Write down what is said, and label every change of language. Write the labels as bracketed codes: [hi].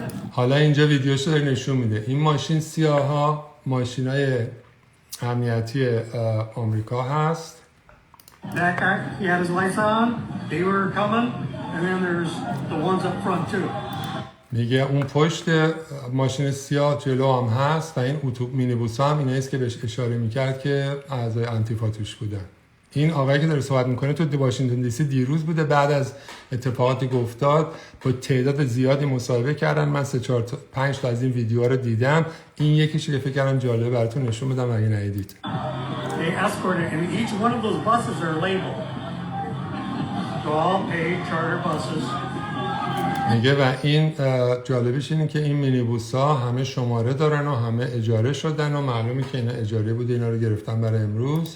[fa] حالا اینجا ویدیوشو داره نشون میده. این ماشین سیاها ماشینای امنیتی آمریکا هست. [en] That guy, he had his lights on, they were coming, and then there's the ones up front too. [fa] میگه اون پشت ماشین سیاه جلو هم هست و این مینیبوس هم اینه است که بهش اشاره میکرد که اعضای آنتیفا توش بودن. این آقایی که داره صحبت میکنه تو واشنگتن دی سی دیروز بوده، بعد از اتفاقاتی که افتاد با تعداد زیادی مصاحبه کردن. من 3-4-5 تا از این ویدیوها رو دیدم. این یکیشی که فکر کردم جالبه براتون نشون بدم اگه ندیدید. [en] They escorted, and each one of those buses are labeled. So all paid charter buses. [fa] میگه و این جالبیش اینه که این مینیبوس ها همه شماره دارن و همه اجاره شدن و معلومه که اینا اجاره بوده، اینا رو گرفتن برای امروز.